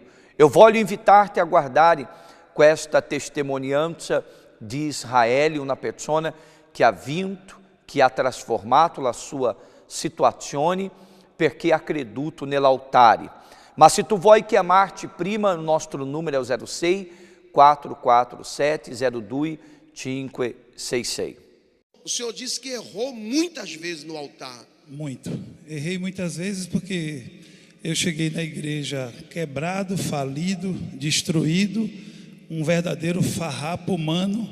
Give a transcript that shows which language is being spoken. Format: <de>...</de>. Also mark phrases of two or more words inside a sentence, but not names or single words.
<it>Eu voglio invitar-te a guardare questa testimonianza di Israele, una persona che ha vinto, che ha trasformato la sua situazione perché ha creduto nell'altare. Ma se tu vuoi chiamarti prima, il nostro numero è 06 447 02 566.</it> <pt>O senhor disse que errou muitas vezes no altar. Muito. Errei muitas vezes porque eu cheguei na igreja quebrado, falido, destruído, um verdadeiro farrapo humano.</pt>